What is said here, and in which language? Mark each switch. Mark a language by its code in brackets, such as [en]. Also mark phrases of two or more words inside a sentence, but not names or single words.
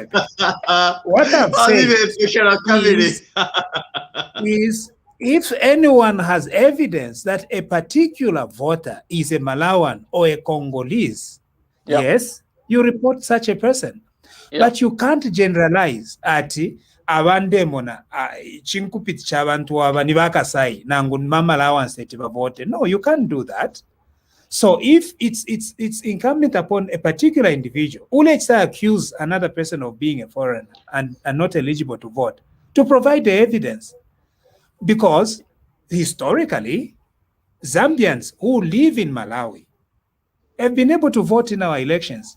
[en] What I'm saying is if anyone has evidence that a particular voter is a Malawan or a Congolese, yes, you report such a person. But you can't generalize [bem] ati abandemona chinkupiti chabantu aba nibakasai nangu mamalawanse tibavote. [en] No, you can't do that. So if it's incumbent upon a particular individual who let's say accuse another person of being a foreigner and not eligible to vote, to provide the evidence. Because historically, Zambians who live in Malawi have been able to vote in our elections.